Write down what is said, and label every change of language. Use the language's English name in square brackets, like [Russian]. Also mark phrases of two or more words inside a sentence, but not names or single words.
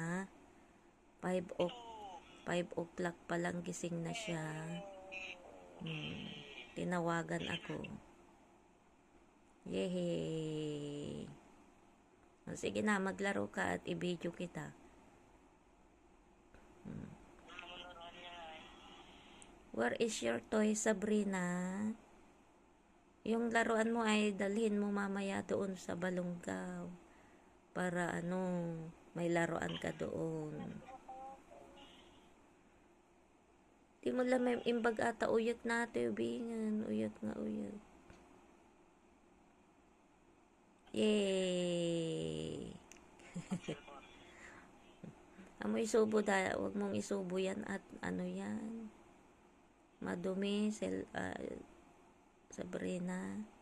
[Filipino] 5 o'clock pa lang gising na siya. Tinawagan ako. Yehey! Sige na, maglaro ka at i-video kita. [English] Where is your toy, Sabrina? [Filipino] Yung laruan mo ay dalhin mo mamaya doon sa Balonggaw. Para may laruan ka doon. [Iloko] Di mo lang may imbag ata uyot natin, bingan. Uyot nga, uyot. Yay! [Filipino] Amoy isubo wag mong isubo yan at yan. Madumi, Sabrina.